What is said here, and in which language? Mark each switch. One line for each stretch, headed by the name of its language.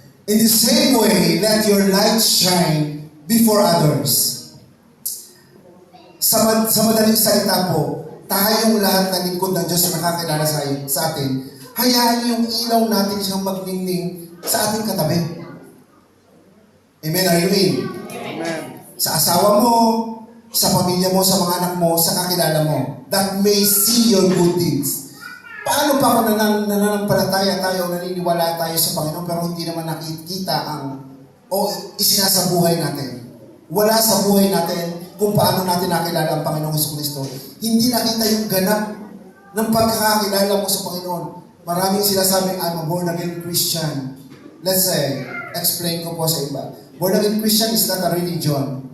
English: In the same way, let your light shine before others.
Filipino: Sa madaling salita po, tayong lahat ng lingkod ng Diyos na nakakilala sa atin, hayaan yung ilaw natin siyang magningning sa ating katabi. Amen?
English: Are you in?
Filipino: Amen. Sa asawa mo, sa pamilya mo, sa mga anak mo, sa kakilala mo,
English: that may see your good deeds.
Filipino: Paano pa kung nananampalataya tayo, naniniwala tayo sa Panginoon, pero hindi naman nakikita isinasabuhay natin. Wala sa buhay natin kung paano natin nakilala ang Panginoong Jesucristo. Hindi nakita yung ganap ng pagkakakilala mo sa Panginoon. Maraming sinasabi,
English: I'm a born-again Christian. Let's say,
Filipino: explain ko po sa iba.
English: Born-again Christian is not a religion.